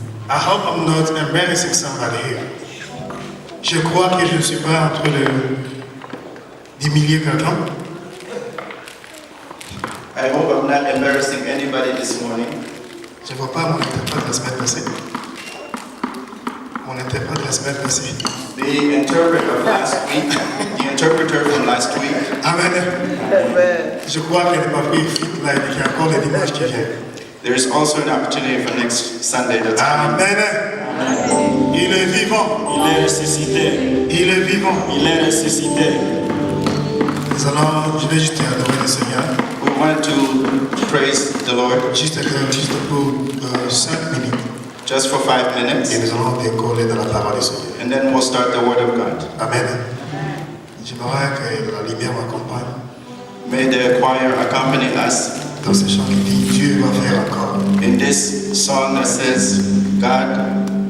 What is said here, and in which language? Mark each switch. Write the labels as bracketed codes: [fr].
[en] I hope I'm not embarrassing somebody here. [fr] Je crois que je ne suis pas en train d'humilier quelqu'un. [en] I hope I'm not embarrassing anybody this morning. [fr] Je ne vois pas mon interprète de la semaine passée. Mon interprète de la semaine passée. [en] The interpreter of last week, the interpreter from last week. Amen. Amen. [fr] Je crois qu'elle n'est pas pris fit là et qu'il y a encore les dimanches qui viennent. [en] There is also an opportunity for next Sunday that's coming. [fr] Amen. Il est vivant. Il est ressuscité. Il est vivant. Il est ressuscité. Je vais juste adorer le Seigneur. [en] We want to praise the Lord [fr] Juste pour 5 minutes. [en] just for 5 [fr] Et [en] minutes, [fr] nous allons décoller dans la parole du Seigneur. [en] and then we'll start the Word of God. Amen. [fr] J'aimerais que la lumière m'accompagne [en] May the choir accompany us [fr] dans ce chant qui dit Dieu va faire encore. [en] in this song that says, God